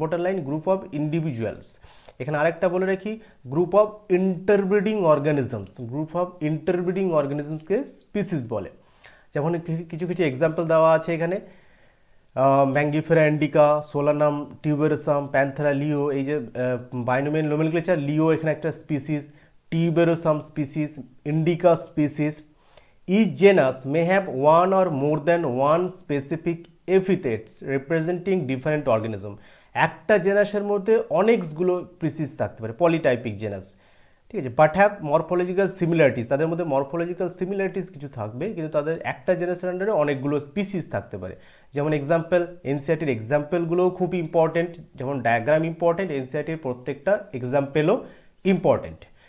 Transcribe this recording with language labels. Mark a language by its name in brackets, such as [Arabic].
[English] Important line, group of individuals. [Bangla] এখানে আরেকটা বলে রাখি, group of ইন্টারব্রিডিং organisms, group of ইন্টারব্রিডিং অর্গানিজমসকে species বলে। যেমন কিছু কিছু এক্সাম্পল দেওয়া আছে এখানে, ম্যাঙ্গিফেরা ইন্ডিকা, সোলানাম টিউবেরোসাম, প্যান্থেরা লিও। এই যে বাইনোমিয়াল নোমেনক্লেচার, লিও এখানে একটা species, টিউবেরোসাম species, indica species. [English] Each genus may have one or more than one specific epithets representing different organism। [Bangla] একটা জেনাসের মধ্যে অনেকগুলো স্পিসিস থাকতে পারে, পলিটাইপিক জেনাস, ঠিক আছে। [English] but have morphological similarities, [Bangla] তাদের মধ্যে মরফোলজিক্যাল সিমিলারিটিস কিছু থাকবে, কিন্তু তাদের একটা জেনাসের আন্ডারে অনেকগুলো স্পিসিস থাকতে পারে। যেমন এক্সাম্পল, এনসিইআরটির এক্সাম্পলগুলোও খুব ইম্পর্টেন্ট, যেমন ডায়াগ্রাম ইম্পর্টেন্ট, এনসিইআরটির প্রত্যেকটা এক্সাম্পলও ইম্পর্টেন্ট।